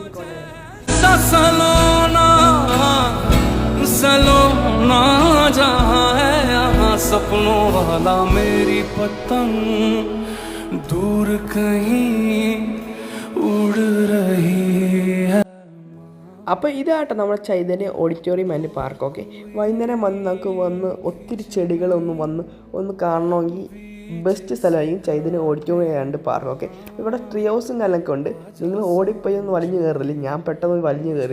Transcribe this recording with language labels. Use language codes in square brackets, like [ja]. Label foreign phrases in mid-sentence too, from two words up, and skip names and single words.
[hi] सलोना सलोना जहाँ है यहाँ सपनों वाला मेरी पतंग दूर कहीं उड़ रही है. [ml] അപ്പോൾ ഇതാട്ടോ നമ്മുടെ ചൈതന്യ ഓഡിറ്റോറിയം ആൻഡ് പാർക്ക്. ഓക്കെ, വൈകുന്നേരം വന്ന് നമുക്ക് ഒത്തിരി ചെടികളൊന്ന് കാണണമെങ്കിൽ ബെസ്റ്റ് സ്ഥലമായിരിക്കും ചൈതന്യ ഓഡിറ്റോറിയം ആൻഡ് പാർക്ക്. ഓക്കെ, ഇവിടെ ട്രീ ഹൗസും കാര്യങ്ങളൊക്കെ ഉണ്ട്. നിങ്ങൾ ഓടിപ്പോയി ഒന്ന് വലിഞ്ഞു കയറില്ല, ഞാൻ പെട്ടെന്ന് വലിഞ്ഞു കയറി.